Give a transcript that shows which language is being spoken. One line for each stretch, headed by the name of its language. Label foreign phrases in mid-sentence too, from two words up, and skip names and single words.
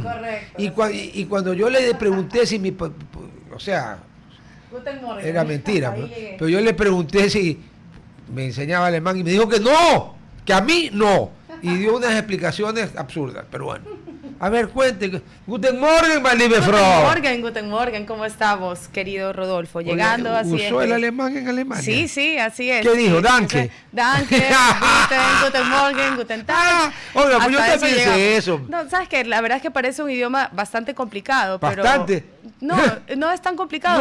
Spanish: Correcto. Y cuando yo le pregunté si o sea, era mentira, pero yo le pregunté si me enseñaba alemán y me dijo que no, que a mí no. Y dio unas explicaciones absurdas, pero bueno. A ver, cuente.
German: Guten Morgen, my liebe Frau. Guten Morgen,
Spanish: ¿cómo estamos, querido Rodolfo? Llegando Oye, así es. ¿usó el alemán en Alemania? Sí, así es. ¿Qué dijo? Sí,
German: Danke. Danke, guten Morgen, guten Tag.
Spanish: Oiga, pues yo Hasta también llegamos. sé eso. No, sabes que la verdad es que parece un idioma bastante complicado, pero Bastante. no es tan complicado.